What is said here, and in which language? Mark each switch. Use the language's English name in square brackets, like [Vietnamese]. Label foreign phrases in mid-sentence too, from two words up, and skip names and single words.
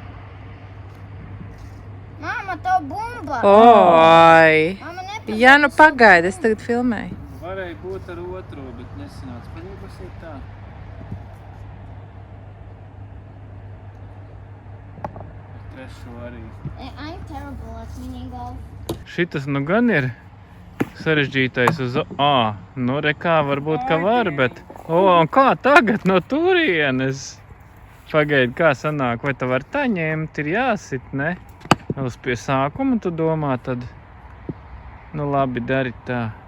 [Latvian] Māma, to bumba! Oi! Māma nepatīk. Jā, nu pagaidi, es tagad filmēju. Varēja būt ar otro, bet nesanāca. Palīgas ir tā. Trešo arī. [English] I'm terrible at minigolf. [Latvian] Šitas nu gan ir sarežģītais uz A. Nu, rekā varbūt, ka var, bet O, un kā tagad no turienes? Pagaidi, kā sanāk, vai tu var tā ņemt, ir jāsit, ne? Uz pie sākuma tu domā, tad, nu labi, dari tā.